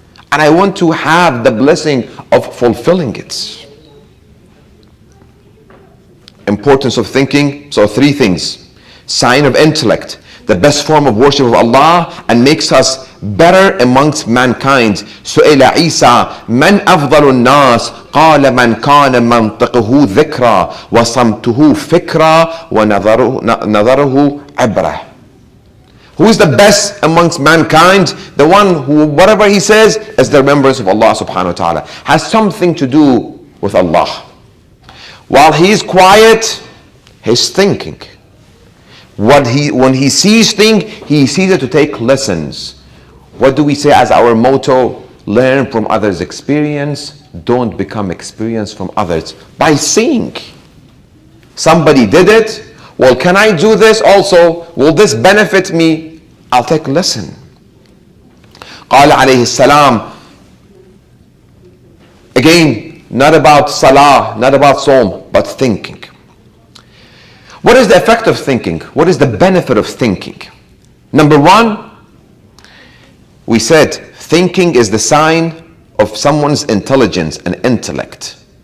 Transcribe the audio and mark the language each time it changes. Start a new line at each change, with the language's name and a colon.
English: And I want to have the blessing of fulfilling it. Importance of thinking. So 3 things. Sign of intellect, the best form of worship of Allah, and makes us better amongst mankind.
Arabic: سئل عيسى من أفضل الناس قال من كان منطقه ذكرى وصمته فكرة ونظره عبرة.
English: Who is the best amongst mankind? The one who, whatever he says, is the remembrance of Allah subhanahu wa ta'ala. Has something to do with Allah. While he is quiet, he's thinking. When he sees things, he sees it to take lessons. What do we say as our motto? Learn from others' experience. Don't become experienced from others. By seeing. Somebody did it. Well, can I do this also? Will this benefit me? I'll take a lesson.
Arabic: قال عليه السلام.
English: Again, not about salah, not about psalm, but thinking. What is the effect of thinking? What is the benefit of thinking? Number one, we said thinking is the sign of someone's intelligence and intellect.